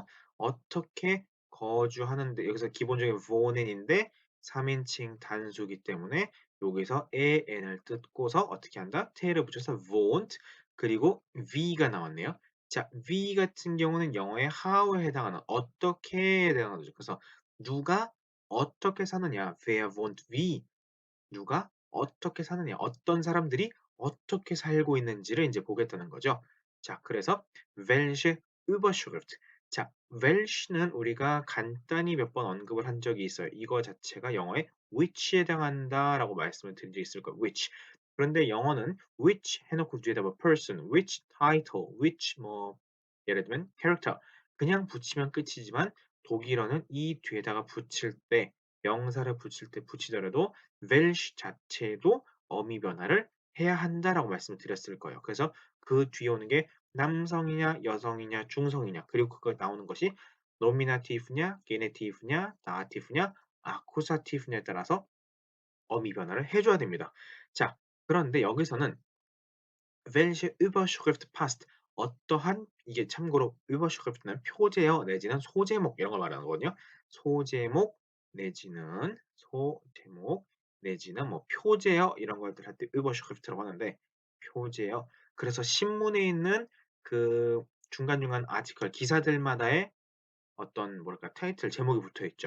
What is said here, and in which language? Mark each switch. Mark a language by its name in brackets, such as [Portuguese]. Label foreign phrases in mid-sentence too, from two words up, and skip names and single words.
[Korean] 어떻게 거주하는데 여기서 기본적인 wohnen인데 3인칭 단수이기 때문에 여기서 에 n을 뜯고서 어떻게 한다? 태를 붙여서 wohnt 그리고 wie가 나왔네요. 자, wie 같은 경우는 영어의 how에 해당하는 어떻게에 해당하는 거죠. 그래서 누가 어떻게 사느냐, [German] wer wohnt wie, [Korean] 누가 어떻게 사느냐, 어떤 사람들이 어떻게 살고 있는지를 이제 보겠다는 거죠. 자, 그래서 [German] welche Überschrift. [Korean] 자, welche는 우리가 간단히 몇 번 언급을 한 적이 있어요. 이거 자체가 영어의 which에 해당한다라고 말씀을 드린 적이 있을 거예요. which. 그런데 영어는 which 해놓고 뒤에다 뭐 person, [English] which title, [Korean] which 뭐 예를 들면 character 그냥 붙이면 끝이지만 독일어는 이 뒤에다가 붙일 때 명사를 붙일 때 붙이더라도 welch 자체도 어미 변화를 해야 한다라고 말씀을 드렸을 거예요. 그래서 그 뒤에 오는 게 남성이냐, 여성이냐, 중성이냐, 그리고 그거 나오는 것이 노미나티브냐, 게네티브냐, 다티브냐, 아쿠사티브냐에 따라서 어미 변화를 해줘야 됩니다. 자, 그런데 여기서는 [German] welche Überschrift passt? [Korean] 어떠한 이게 참고로 Überschrift는 표제어 내지는 소제목 이런 걸 말하는 거거든요. 소제목 내지는 뭐 표제어 이런 것들 할 때 Überschrift라고 하는데 표제어. 그래서 신문에 있는 그 중간중간 아티클 기사들마다의 어떤 뭐랄까 타이틀 제목이 붙어 있죠.